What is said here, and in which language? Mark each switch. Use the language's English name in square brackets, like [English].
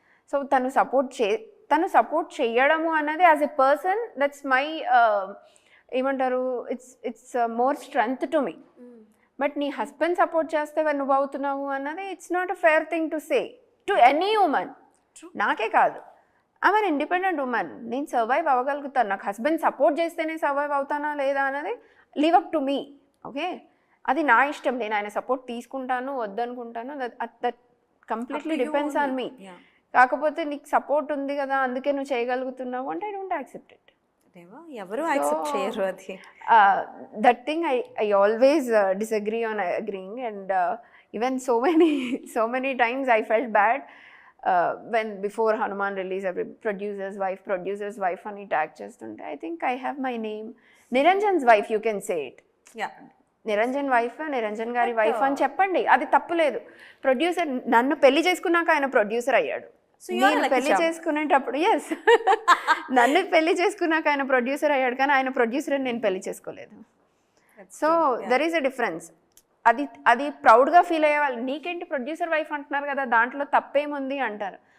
[English] So tanu support cheyadamu anadi as a person, that's my emantaru, it's more strength to me. But nee husband support chesthe nuvu avutunnavu anadi it's not a fair thing to say to any woman. [Telugu] నాకే కాదు, I'm an independent women, నేను survive అవ్వగలుగుతాను. నాకు husband support చేస్తేనే survive అవుతానా లేదా అనేది leave up to మీ. Okay, అది నా ఇష్టం, నేను ఆయన సపోర్ట్ తీసుకుంటాను వద్దనుకుంటాను, that completely depends on మీ. కాకపోతే నీకు సపోర్ట్ ఉంది కదా అందుకే నువ్వు చేయగలుగుతున్నావు అంటే ఐ డోంట్ యాక్సెప్ట్ ఇట్. ఎవరు యాక్సెప్ట్ చేయరు అది. [English] That thing I always disagree on agreeing. And even so many times I felt bad when before Hanuman release every producer's wife అని tag చేస్తుంటే I think I have my name, Niranjan's wife, you can say it. [Telugu] Niranjan wife, Niranjan గారి wife అని చెప్పండి, అది తప్పులేదు. Producer నన్ను పెళ్లి చేసుకున్నాక ఆయన ప్రొడ్యూసర్ అయ్యాడు. నేను పెళ్లి చేసుకునేటప్పుడు నన్ను పెళ్లి చేసుకున్నాక ఆయన ప్రొడ్యూసర్ అయ్యాడు, కానీ ఆయన ప్రొడ్యూసర్ అని నేను పెళ్లి చేసుకోలేదు. So there is a difference. అది ప్రౌడ్గా ఫీల్ అయ్యేవాళ్ళు, నీకేంటి ప్రొడ్యూసర్ వైఫ్ అంటున్నారు కదా దాంట్లో తప్పేముంది అంటారు.